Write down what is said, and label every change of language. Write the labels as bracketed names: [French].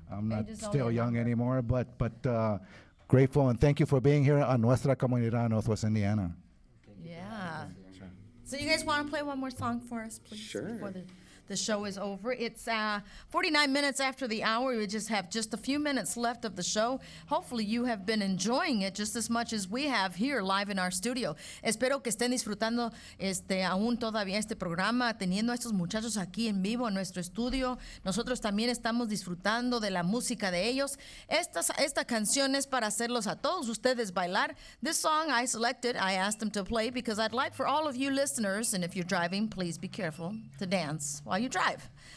[English] I'm not still young anymore, but grateful, and thank you for being here on Nuestra Comunidad, Northwest Indiana. Yeah. So you guys want to play one more song for us, please? Sure. Before the show is over. It's 49 minutes after the hour. We just have just a few minutes left of the show. Hopefully you have been enjoying it just as much as we have here live in our studio. [Spanish] Espero que estén disfrutando aún todavía este programa, teniendo a estos muchachos aquí en vivo en nuestro estudio. Nosotros también estamos disfrutando de la música de ellos. Esta canción es para hacerlos a todos ustedes bailar. [English] This song I selected, I asked them to play because I'd like for all of you listeners, and if you're driving, please be careful to dance while you drive.